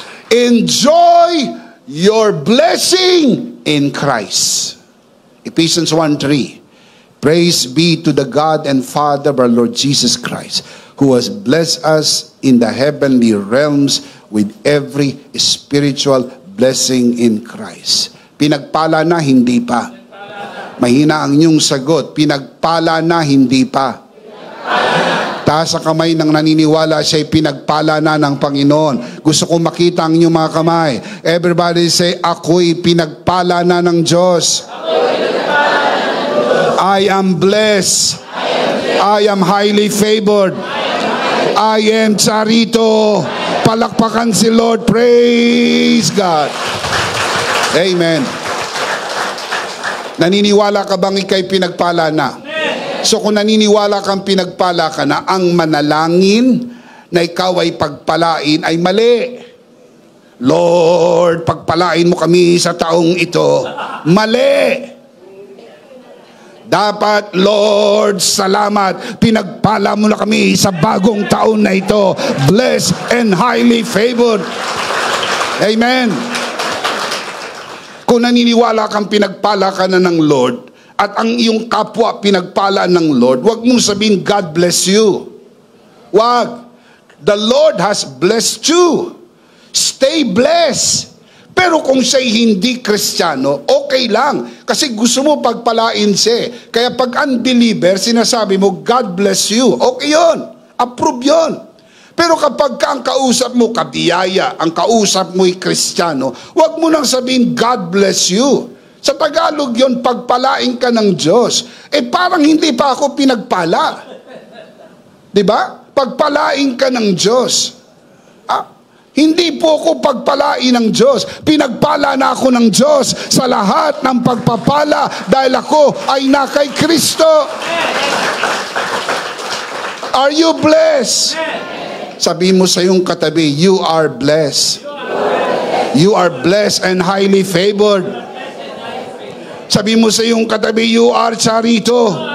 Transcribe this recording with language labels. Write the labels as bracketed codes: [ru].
[en] Enjoy your blessing in Christ. Ephesians 1:3. Praise be to the God and Father of our Lord Jesus Christ, who has blessed us in the heavenly realms with every spiritual blessing in Christ. [tl] Pinagpala na, hindi pa. Mahina ang inyong sagot. Pinagpala na, hindi pa. Taas ang kamay ng naniniwala siya'y pinagpala na ng Panginoon. Gusto ko makita ang inyong mga kamay. [en] Everybody say, [tl] ako'y pinagpala na ng Diyos. [en] I am blessed. I am highly favored. I am Charito. [tl] Palakpakan si Lord. [en] Praise God. Amen. [tl] Naniniwala ka bang ika'y pinagpala na? So kung naniniwala kang pinagpala ka na, ang manalangin na ikaw ay pagpalain ay mali. Lord, pagpalain mo kami sa taong ito. Mali. Dapat, Lord, salamat, pinagpala mo na kami sa bagong taon na ito. [en] Blessed and highly favored. Amen. [tl] Kung naniniwala kang pinagpala ka na ng Lord, at ang iyong kapwa pinagpala ng Lord, huwag mong sabihin, [en] God bless you. [tl] Wag. [en] The Lord has blessed you. Stay blessed. [tl] Pero kung siya'y hindi Kristiyano, okay lang. Kasi gusto mo pagpalain siya. Kaya pag unbeliever, sinasabi mo, [en] God bless you. [tl] Okay yun. Approve yun. Pero kapag ang kausap mo, kabiyaya, ang kausap mo'y Kristiyano, huwag mo nang sabihin, [en] God bless you. [tl] Sa Tagalog yun, pagpalain ka ng Diyos. Parang hindi pa ako pinagpala. Diba? Pagpalain ka ng Diyos. Hindi po ako pagpalain ng Diyos. Pinagpala na ako ng Diyos sa lahat ng pagpapala dahil ako ay na kay Kristo. [en] Are you blessed? [tl] Sabi mo sa iyong katabi, [en] you are blessed. You are blessed and highly favored. [tl] Sabi mo sa iyong katabi, [en] you are Charito.